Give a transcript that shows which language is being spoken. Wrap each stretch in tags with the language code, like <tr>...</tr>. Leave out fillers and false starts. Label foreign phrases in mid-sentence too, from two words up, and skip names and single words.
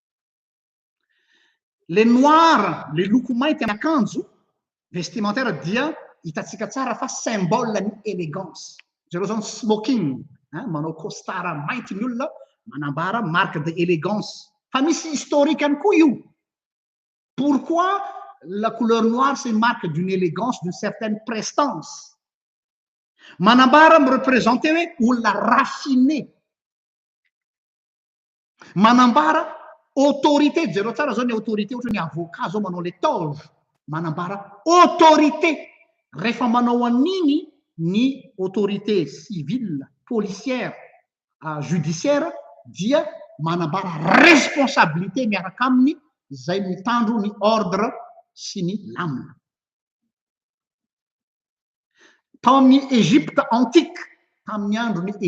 <fr>le noir</fr> <mg>le loko mainty amin'ny akanjo vestimentaire dia hitatsika tsara fa symbole ny élégance zareo zany smoking manao costara mainty ny olona manambara</mg> <fr>marque de élégance</fr> <mg>fa misy historique any koa io</mg> <fr>pourquoi la couleur noire c'est une marque d'une élégance d'une certaine prestance</fr> <mg>manambara</mg> <fr>me représenter</fr> <mg>hoe olona raffiné manambara autorité zareo tsara zao ny autorité ohatra ny avocat zao manao le toge manambara autorité rehefa manao an'iny ny</mg> <fr>autorité civile policière judiciaire</fr> <mg>dia manambara responsabilité miaraka aminy zay mitandro ny ordre sy ny lamina tao amin'ny Égypte antique tamin'ny andro ny</mg>